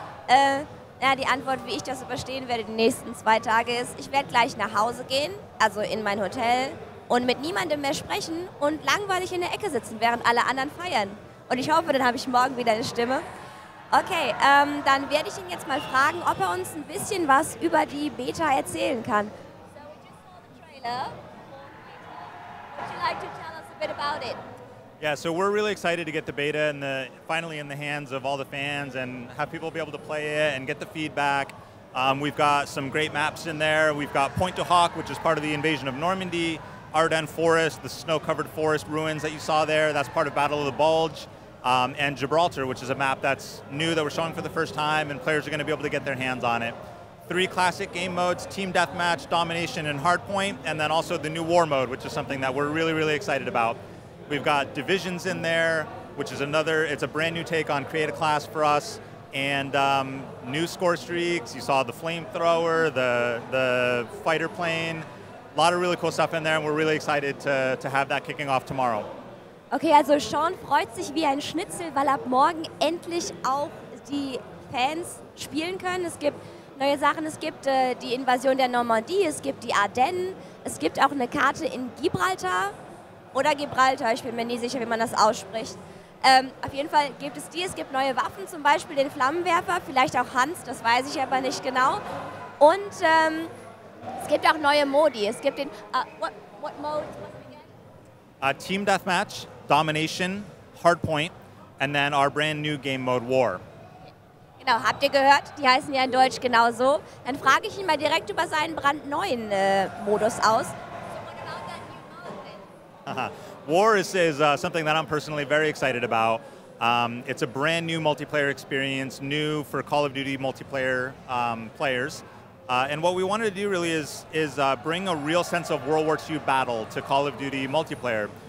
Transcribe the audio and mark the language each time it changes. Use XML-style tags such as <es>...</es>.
<de>Die Antwort, wie ich das überstehen werde, die nächsten 2 Tage ist, ich werde gleich nach Hause gehen, also in mein Hotel, und mit niemandem mehr sprechen und langweilig in der Ecke sitzen, während alle anderen feiern. Und ich hoffe, dann habe ich morgen wieder eine Stimme. Okay, dann werde ich ihn jetzt mal fragen, ob er uns ein bisschen was über die Beta erzählen kann.</de> <en>So we just saw the trailer for the beta. Would you like to tell us a bit about it? Yeah, so we're really excited to get the beta finally in the hands of all the fans and have people be able to play it and get the feedback. We've got some great maps in there. We've got Pointe du Hoc, which is part of the invasion of Normandy, Ardennes Forest, the snow-covered forest ruins that you saw there. That's part of Battle of the Bulge. And Gibraltar, which is a map that's new that we're showing for the first time, and players are going to be able to get their hands on it. 3 classic game modes: Team Deathmatch, Domination, and Hardpoint, and then also the new War mode, which is something that we're really, really excited about. We've got Divisions in there, which is it's a brand new take on Create a Class for us, and new score streaks. You saw the flamethrower, the fighter plane, a lot of really cool stuff in there, and we're really excited to have that kicking off tomorrow.</en> <de>Okay, also Sean freut sich wie ein Schnitzel, weil ab morgen endlich auch die Fans spielen können. Es gibt neue Sachen, es gibt die Invasion der Normandie, es gibt die Ardennen, es gibt auch eine Karte in Gibraltar oder Gibraltar, ich bin mir nie sicher, wie man das ausspricht. Auf jeden Fall gibt es die, es gibt neue Waffen, zum Beispiel den Flammenwerfer, vielleicht auch Hans, das weiß ich aber nicht genau. Und es gibt auch neue Modi, es gibt den,</de> <en>what mode? Team Deathmatch, Domination, Hardpoint, and then our brand new game mode War.</en> <de>Genau, habt ihr gehört? Die heißen ja in Deutsch genauso. Dann frage ich ihn mal direkt über seinen brandneuen Modus aus.</de> <en>War is something that I'm personally very excited about. It's a brand new multiplayer experience, new for Call of Duty multiplayer players. And what we wanted to do really is bring a real sense of World War II battle to Call of Duty multiplayer.</en>